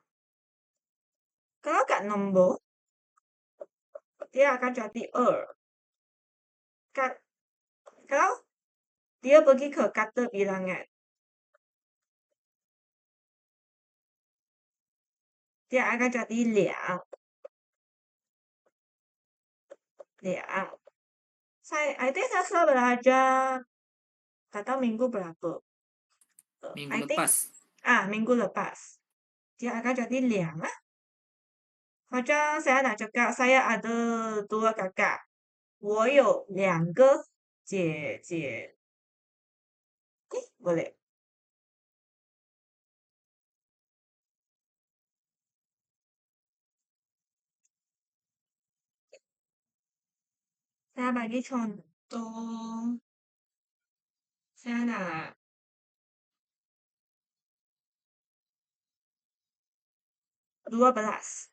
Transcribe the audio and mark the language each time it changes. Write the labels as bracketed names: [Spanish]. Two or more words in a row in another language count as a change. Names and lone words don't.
[Malay] Kalau kat nombor, dia akan jadi 2. Kalau dia pergi ke kata bilangan, dia akan jadi 2. 2. [English] I think [Malay] saya sudah belajar, tak tahu minggu berapa. Minggu [English] I think, [Malay] lepas. minggu lepas. Dia akan jadi 2. Macam saya nak cakap, saya ada 2 kakak. [Chinese] 我有2个姐姐. [Malay] Boleh. Saya bagi contoh. Saya nak 12.